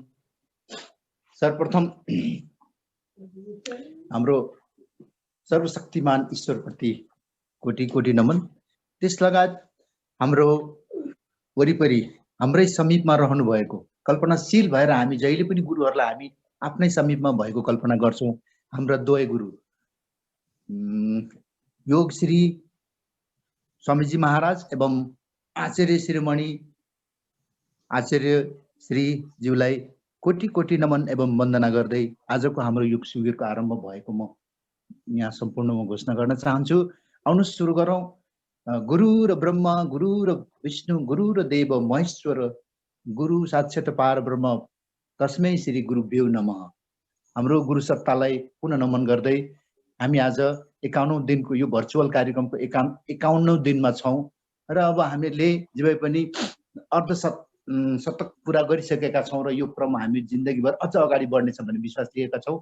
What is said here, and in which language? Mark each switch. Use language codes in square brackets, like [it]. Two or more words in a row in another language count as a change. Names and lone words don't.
[ne] सर्वप्रथम हाम्रो सर्वशक्तिमान ईश्वरप्रति कोटि कोटि नमन। त्यस लगायत हाम्रो वरिपरि हाम्रै समीपमा रहनु भएको कल्पनाशील भएर हामी जहिले पनि गुरुहरुलाई हामी आफ्नै समीपमा भएको कल्पना गर्छौं। हाम्रा दुवै गुरु योग श्री स्वामीजी महाराज एवं आचार्य शिरोमणि आचार्य श्री ज्यूलाई कोटि कोटि नमन एवं वन्दना गर्दै आजको हाम्रो योग शिविरको आरम्भ भएको म यहाँ सम्पूर्णमा घोषणा गर्न चाहन्छु। आउनुहोस् सुरु गरौँ। [sa] गुरु र ब्रह्मा, गुरु र विष्णु, गुरु र देव महेश्वर, गुरु साक्षात् परब्रह्म, तस्मै श्री गुरुभ्यो नमः। [ne] हाम्रो गुरु सत्तालाई पुनः नमन गर्दै हामी आज 51औं दिनको यो भर्चुअल कार्यक्रमको 51औं दिनमा छौं र अब हामीले जे पनि अर्ध शतक पूरा गरिसकेका छौं र यो क्रम हामी जिन्दगीभर अझ अगाडि बढ्नेछ भन्ने विश्वास लिएका छौं।